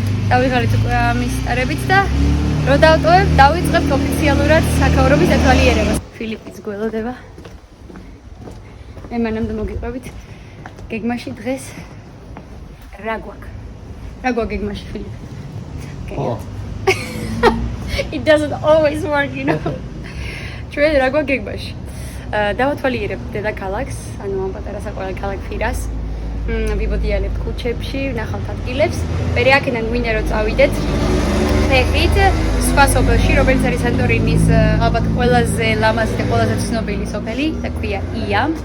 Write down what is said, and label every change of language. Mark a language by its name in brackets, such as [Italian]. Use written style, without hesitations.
[Georgian] დავიღალით უკვე ამის სტარებით და რო დავტოვებ, დავიწყებთ ოფიციალურად საქაურობის დათვალიერებას. ფილიპიც გველოდება. მე მანამდე მოგიყვებით გეგმაში დღეს რა გვაქვს? რა გვაქვს გეგმაში ფილიპ? [English] It doesn't always work, you know. [Georgian] ჩვენ რა გვაქვს გეგმაში? დავათვალიერებთ დედაქალაქს, ანუ ამ პატარა საყვარელ ქალაქ ფირას. ვიბოდიალებთ ქუჩებში, ვნახავთ ადგილებს. მერე აქედან გვინდა რომ წავიდეთ ფეხით სხვა სოფელში, რომელიც არის სანტორინის ალბათ ყველაზე ლამაზი და ყველაზე ცნობილი სოფელი და ქვია ია.